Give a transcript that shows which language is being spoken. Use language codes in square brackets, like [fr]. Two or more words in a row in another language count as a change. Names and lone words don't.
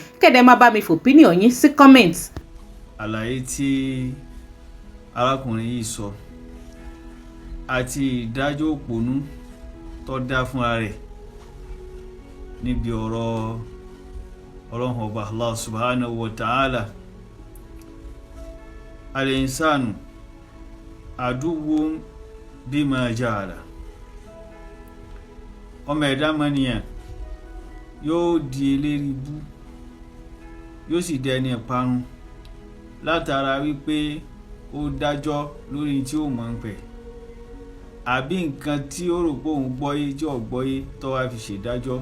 [yo] kẹ́dẹ̀ má bá mi fòpínìyàn yín sí comment. àlàyé tí arákùnrin yìí sọ àti ìdájọ́ òpònú tó dá fúnra rẹ̀ níbi ọ̀rọ̀ ọlọ́run ọba [ar] الله سبحانه وتعالى. الإنسان عدو بما جعل. [yo] ọmọ ẹ̀dá mọ́nìyàn yóò di eléri bú, yóò sì dẹni ìparun látara wípé ó dájọ́ lórí tí ó mọ̀ ń pẹ̀, àbí nǹkan tí ó rò pé òun gbọ́yé tí ò gbọ́yé tó wá fi ṣèdájọ́.